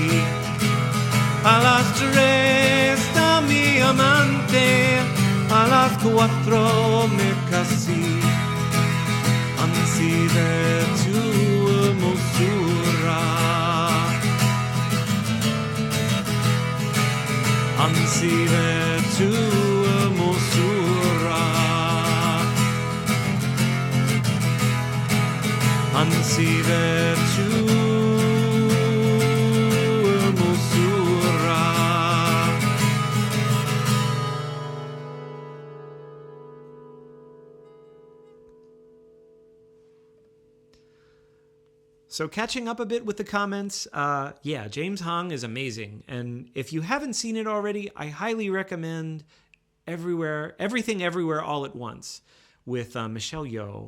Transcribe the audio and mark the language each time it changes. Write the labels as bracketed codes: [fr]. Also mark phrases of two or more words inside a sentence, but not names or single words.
[lad] A las tres da mi amante, a las cuatro me casé. Ansi ve tu hermosura, Ansive tu mosura, ansive tu mosura. [en] So catching up a bit with the comments, yeah, James Hong is amazing. And if you haven't seen it already, I highly recommend Everything Everywhere All at Once with Michelle Yeoh.